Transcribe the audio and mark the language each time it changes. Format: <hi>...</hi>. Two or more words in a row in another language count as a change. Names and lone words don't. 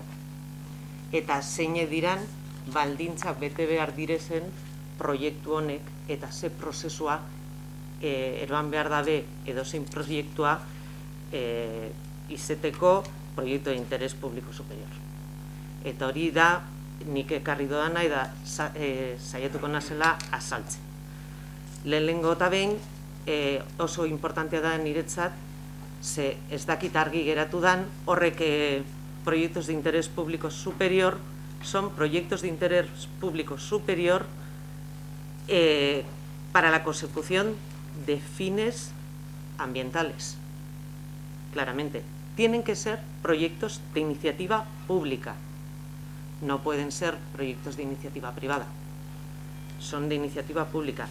<eu>Eta zeine diran baldintzak bete behar direzen proiektu honek eta ze prozesua eroan behar dabe edo zein proiektua izeteko proiektu</eu> <es>de interes publiko superior.</es> <eu>Eta hori da nik ekarri dodana eta saiatuko nazela azaltzen. Lehenengo eta behin oso importantea da niretzat, ze ez dakit argi geratu dan, horrek</eu> <es>proyectos de interés público superior son proyectos de interés público superior para la consecución de fines ambientales. Claramente, tienen que ser proyectos de iniciativa pública, no pueden ser proyectos de iniciativa privada, son de iniciativa pública.</es>